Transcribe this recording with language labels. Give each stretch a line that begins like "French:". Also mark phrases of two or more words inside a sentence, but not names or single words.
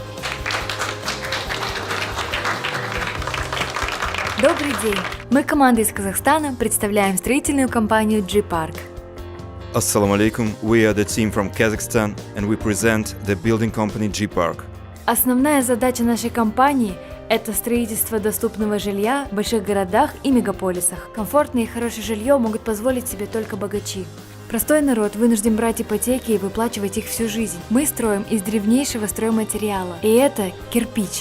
Russian: Добрый день. Мы, команда из Казахстана, представляем строительную компанию G-Park.
Arabic: السلام عليكم,
English: we are the team from Kazakhstan and we present the building company G-Park.
Russian: Основная задача нашей компании – это строительство доступного жилья в больших городах и мегаполисах. Комфортное и хорошее жилье могут позволить себе только богачи. Простой народ вынужден брать ипотеки и выплачивать их всю жизнь. Мы строим из древнейшего стройматериала, и это кирпич.